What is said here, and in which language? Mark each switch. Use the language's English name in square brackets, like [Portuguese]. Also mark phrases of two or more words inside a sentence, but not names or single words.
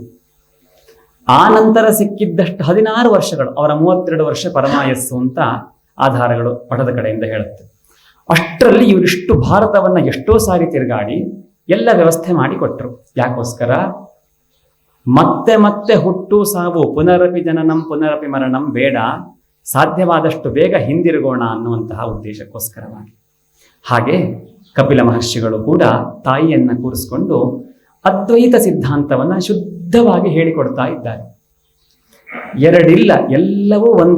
[Kannada] ಆ ನಂತರ ಸಿಕ್ಕಿದ್ದಷ್ಟು 16 ವರ್ಷಗಳು, ಅವರ 32 ವರ್ಷ ಪರಮಾಯಸ್ಸು ಅಂತ ಆಧಾರಗಳು ಪಠದ ಕಡೆಯಿಂದ ಹೇಳುತ್ತೆ. ಅಷ್ಟರಲ್ಲಿ ಇವರಿಷ್ಟು ಭಾರತವನ್ನ ಎಷ್ಟೋ ಸಾರಿ ತಿರುಗಾಡಿ ಎಲ್ಲ ವ್ಯವಸ್ಥೆ ಮಾಡಿಕೊಟ್ರು. ಯಾಕೋಸ್ಕರ? ಮತ್ತೆ ಮತ್ತೆ ಹುಟ್ಟು ಸಾವು, [Sanskrit] ಪುನರಪಿ ಜನನಂ ಪುನರಪಿ ಮರಣಂ [Kannada] ಬೇಡ, ಸಾಧ್ಯವಾದಷ್ಟು ಬೇಗ ಹಿಂದಿರುಗೋಣ ಅನ್ನುವಂತಹ ಉದ್ದೇಶಕ್ಕೋಸ್ಕರವಾಗಿ. ಹಾಗೆ ಕಪಿಲ ಮಹರ್ಷಿಗಳು ಕೂಡ ತಾಯಿಯನ್ನ ಕೂರಿಸಿಕೊಂಡು ಅದ್ವೈತ ಸಿದ್ಧಾಂತವನ್ನ ಶುದ್ಧವಾಗಿ ಹೇಳಿಕೊಡ್ತಾ ಇದ್ದಾರೆ. ಎರಡಿಲ್ಲ, ಎಲ್ಲವೂ ಒಂದೇ.